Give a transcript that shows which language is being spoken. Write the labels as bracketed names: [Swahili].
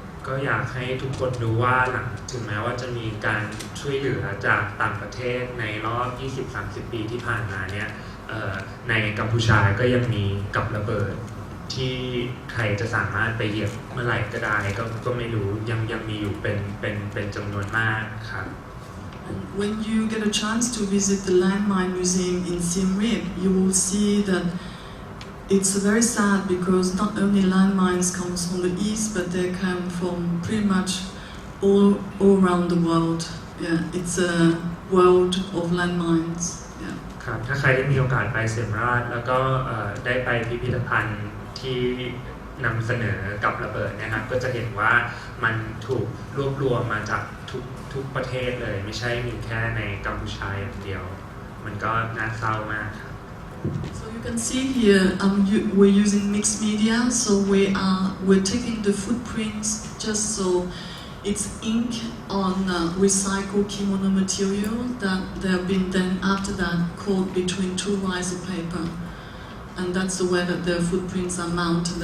[Thai] ก็อยากให้ทุกคนรู้ว่าถึงแม้ว่าจะมีการช่วยเหลือจากต่างประเทศในรอบ 20-30 ปีที่ผ่านมาเนี่ยในกัมพูชาก็ยังมีกับระเบิดที่ใครจะสามารถไปเหยียบเมื่อไหร่ก็ได้ก็ไม่รู้ยังมีอยู่เป็นจำนวนมากครับ [English] When you get a chance to visit the Landmine Museum in Siem Reap, you will see that it's very sad because not only landmines come from the east, but they come from pretty much all around the world. Yeah, it's a world of landmines. Yeah. [Thai] ครับถ้าใครได้มีโอกาสไปเสียมราชแล้วก็ได้ไปพิพิธภัณฑ์ที่นำเสนอกับระเบิดนะครับก็จะเห็นว่ามันถูกรวบรวมมาจากทุกประเทศเลยไม่ใช่มีแค่ในกัมพูชาอย่างเดียวมันก็น่าเศร้ามากครับ [English] So you can see here we're using mixed media, so we're taking the footprints just so it's ink on recycled kimono material that they have been then after that caught between 2 rice of paper, and that's the way that the footprints are mounted.